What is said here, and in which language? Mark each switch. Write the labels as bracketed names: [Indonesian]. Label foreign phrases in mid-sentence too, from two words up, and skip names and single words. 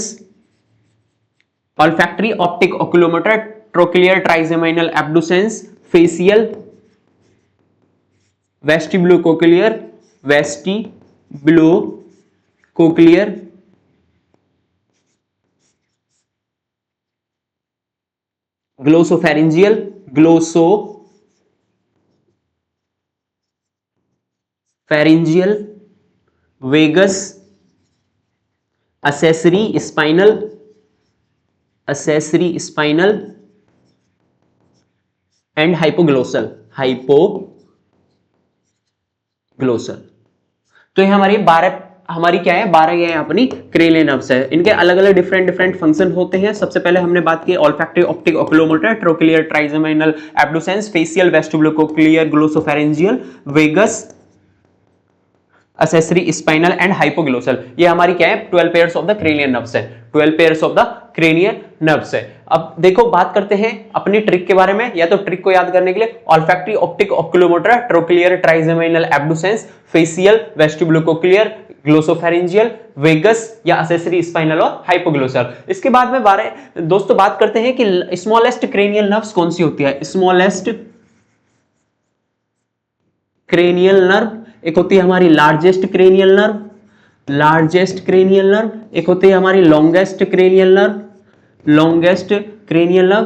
[English] olfactory, optic, oculomotor, trochlear, trigeminal, abducens, facial, vestibulocochlear, glossopharyngeal, vagus, accessory spinal and hypoglossal. [Hindi] तो ये हमारी 12 हमारी क्या है, 12 ये अपनी [English] cranial nerves [Hindi] है। इनके अलग अलग डिफरेंट फंक्शन होते हैं। सबसे पहले हमने बात की [English] olfactory, optic, oculomotor, trochlear, trigeminal, abducens, facial, vestibulocochlear, glossopharyngeal, vagus, accessory spinal and hypoglossal. [Hindi] ये हमारी क्या है, 12 [English] pairs of the cranial nerves [Hindi] है। 12 [English] pairs of the cranial nerves [Hindi] है। अब देखो बात करते हैं अपनी ट्रिक के बारे में। या तो ट्रिक को याद करने के लिए [English] olfactory, optic, oculomotor, trochlear, trigeminal, abducens, facial, vestibulocochlear, glossopharyngeal, vagus या accessory spinal और hypoglossal। [Hindi] इसके बाद में दोस्तों बात करते हैं कि [English] smallest cranial nerves [Hindi] कौन सी होती है। [English] smallest cranial nerve [Hindi] एक होती है हमारी [English] largest cranial nerve, [Hindi] एक होती है हमारी [English] longest cranial nerve.